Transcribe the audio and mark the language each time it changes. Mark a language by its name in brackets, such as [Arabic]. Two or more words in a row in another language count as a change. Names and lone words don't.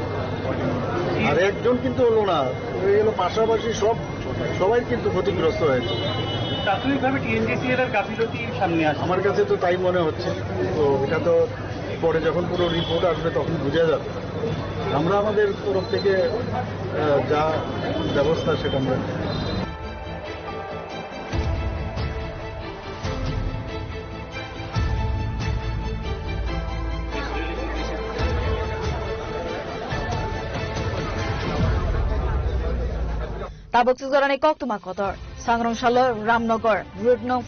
[Bangla] আর একজন কিন্তু হলো না, এগুলো পাশাপাশি সবাই কিন্তু ক্ষতিগ্রস্ত হয়েছে। প্রাথমিকভাবে টিএনজিসিএল এর গাফিলতি সামনে আসে, আমার কাছে তো তাই মনে হচ্ছে। তো এটা তো পরে যখন পুরো রিপোর্ট আসবে তখন বোঝা যাবে। আমরা আমাদের তরফ থেকে যা ব্যবস্থা সেটা আমরা। [Kok Borok] Tabuk-Sugorani Koktuma Kotor, Sangrong-Shalo, Ramnagar, Route No.